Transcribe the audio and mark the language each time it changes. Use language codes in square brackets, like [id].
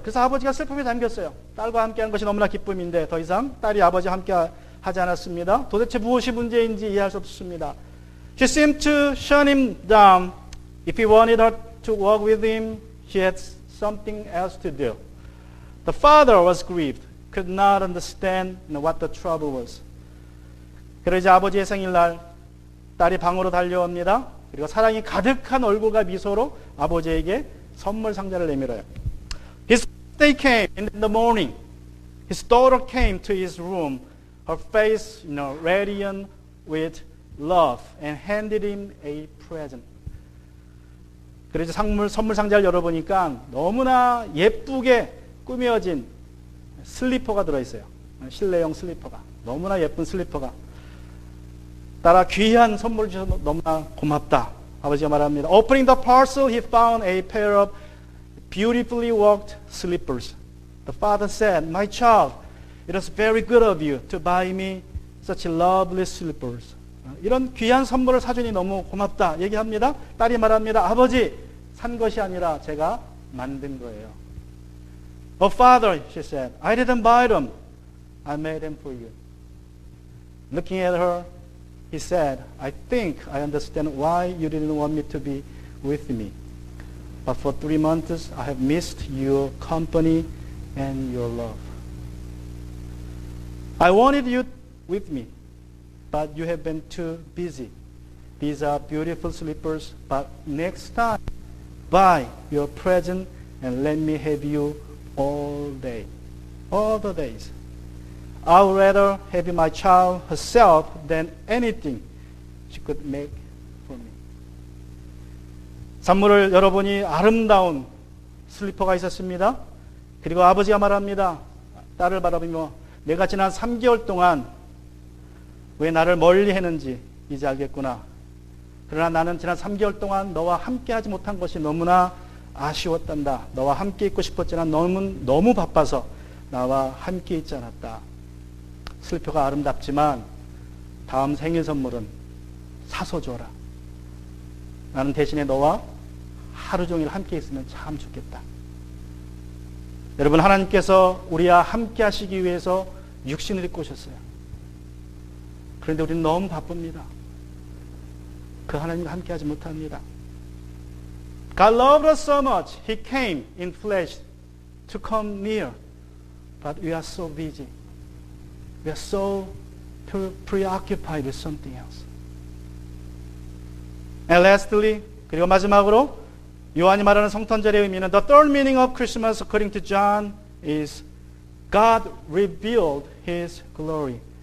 [ko] 그래서 아버지가 슬픔에 잠겼어요. 딸과 함께하는 것이 너무나 기쁨인데 더 이상 딸이 아버지와 함께 하지 않았습니다. 도대체 무엇이 문제인지 이해할 수 없었습니다. [en] She seemed to shut him down. If he wanted her to walk with him, he had something else to do. The father was grieved, could not understand what the trouble was. [ko] 그러자 아버지의 생일날 딸이 방으로 달려옵니다. 그리고 사랑이 가득한 얼굴과 미소로 아버지에게 선물 상자를 내밀어요. [en] His birthday came in the morning. His daughter came to his room, her face, radiant with love, and handed him a present. [ko] 그래서 선물 상자를 열어보니까 너무나 예쁘게 꾸며진 슬리퍼가 들어있어요. 실내용 슬리퍼가. 너무나 예쁜 슬리퍼가. 딸아, 귀한 선물 주셔서 너무나 고맙다. 아버지가 말합니다. [en] Opening the parcel, he found a pair of beautifully worked slippers. The father said, My child, it was very good of you to buy me such lovely slippers. [ko] 이런 귀한 선물을 사주니 너무 고맙다 얘기합니다. 딸이 말합니다. 아버지, 산 것이 아니라 제가 만든 거예요. [en] Oh father, she said, I didn't buy them. I made them for you. Looking at her, he said, I think I understand why you didn't want me to be with me. But for 3 months, I have missed your company and your love. I wanted you with me, but you have been too busy. These are beautiful slippers, but next time, buy your present and let me have you all day, all the days. I would rather have my child herself than anything she could make for me. [ko] 선물을 열어보니 아름다운 슬리퍼가 있었습니다. 그리고 아버지가 말합니다. 딸을 바라보며 내가 지난 3개월 동안 왜 나를 멀리 했는지 이제 알겠구나. 그러나 나는 지난 3개월 동안 너와 함께 하지 못한 것이 너무나 아쉬웠단다. 너와 함께 있고 싶었지만 너무 바빠서 나와 함께 있지 않았다. 슬리퍼가 아름답지만 다음 생일 선물은 사서 줘라. 나는 대신에 너와 하루 종일 함께 있으면 참 좋겠다. 여러분, 하나님께서 우리와 함께 하시기 위해서 육신을 입고 오셨어요. 그런데 우리는 너무 바쁩니다. 그 하나님과 함께 하지 못합니다. [en] God loved us so much. He came in flesh to come near. But we are so busy. We are so preoccupied with something else. And lastly, [ko] 그리고 마지막으로 요한이 말하는 성탄절의 의미는 [en] The third meaning of Christmas according to John is God revealed His glory.